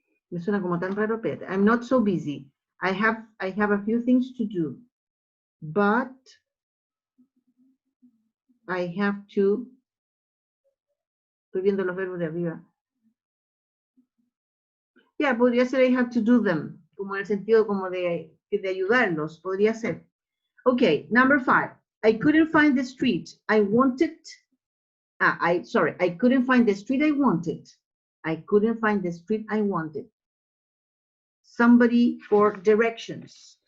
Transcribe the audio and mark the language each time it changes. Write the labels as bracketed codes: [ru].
[es] Me suena como tan raro, pero [en] I'm not so busy. I have a few things to do, but I have to. [es] Estoy viendo los verbos de arriba. Yeah, podría ser [en] I have to do them, [es] como en el sentido como de ayudarlos, podría ser. [en] Okay, number 5. I couldn't find the street I wanted. I couldn't find the street I wanted. I couldn't find the street I wanted. Somebody for directions.